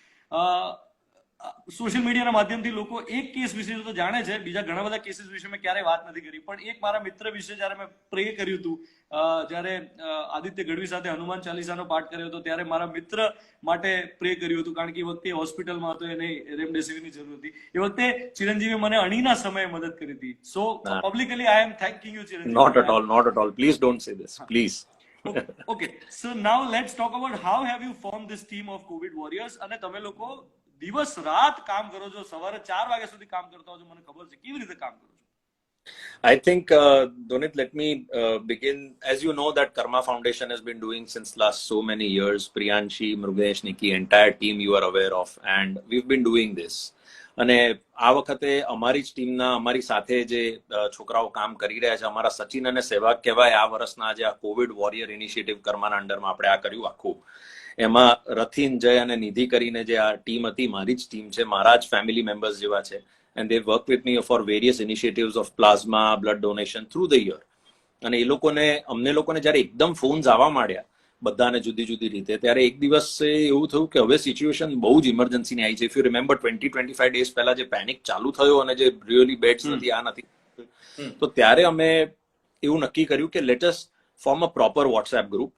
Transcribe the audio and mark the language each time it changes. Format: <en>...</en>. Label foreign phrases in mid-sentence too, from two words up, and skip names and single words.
<gu>સોશિયલ મીડિયાના માધ્યમથી લોકો એક કેસ વિશે તો જાણે છે, બીજા ઘણા બધા કેસીસ વિશે મેં ક્યારેય વાત નથી કરી, પણ એક મારા મિત્ર વિશે જ્યારે મેં પ્રે કર્યું હતું, જ્યારે આદિત્ય ગઢવી સાથે હનુમાન ચાલીસાનો પાઠ કર્યો હતો, ત્યારે મારા મિત્ર માટે પ્રે કર્યું હતું, કારણ કે એ વખતે હોસ્પિટલમાં હતો, એને રેમડેસિવિરની જરૂર હતી. એ વખતે ચિરંજીવે મને અણીના સમયે મદદ કરી હતી.</gu> <en>So publicly I am thanking you, ચિરંજીવ. Not at all. Please don't say this. Please. Okay. So now let's talk about how have you formed this team of COVID warriors.</en> <gu>અને તમે લોકો દિવસ રાત કામ કરો છો, સવારે 4 વાગ્યા સુધી કામ કરતા હો છો, મને ખબર છે. કેવી રીતે કામ કરો છો?</gu> <en>I think, Donit, let me begin. As you know, that Karma Foundation has been doing since last so many years. Priyanshi, Mrugesh, Nikki, entire team you are aware of, and we've been doing this.</en> <gu>અને આ વખતે અમારી જ ટીમના, અમારી સાથે જે છોકરાઓ કામ કરી રહ્યા છે, અમારા સચિન અને સહેવાગ કહેવાય, આ વર્ષના જે આ</gu> <en>COVID warrior initiative</en> <gu>કર્માના અંડરમાં આપણે આ કર્યું આખું. એમાં રથીન, જય અને નિધિ કરીને જે આ ટીમ હતી, મારી જ ટીમ છે, મારા જ</gu> <en>family members</en> <gu>જેવા છે.</gu> <en>And they work with me for various initiatives of plasma, blood donation through the year.</en> <gu>અને એ લોકોને, અમને લોકોને જ્યારે એકદમ ફોન્સ આવવા માંડ્યા બધાને જુદી જુદી રીતે, ત્યારે એક દિવસ એવું થયું કે હવે સિચ્યુએશન બહુ જ ઇમરજન્સીની આવી છે.</gu> <en>If you remember 20-25 days</en> <gu>પહેલા જે પેનિક ચાલુ થયો અને જે રિયલી બેડ્સ નથી, આ નથી, તો ત્યારે અમે એવું નક્કી કર્યું કે</gu> <en>let us form a proper WhatsApp group.</en>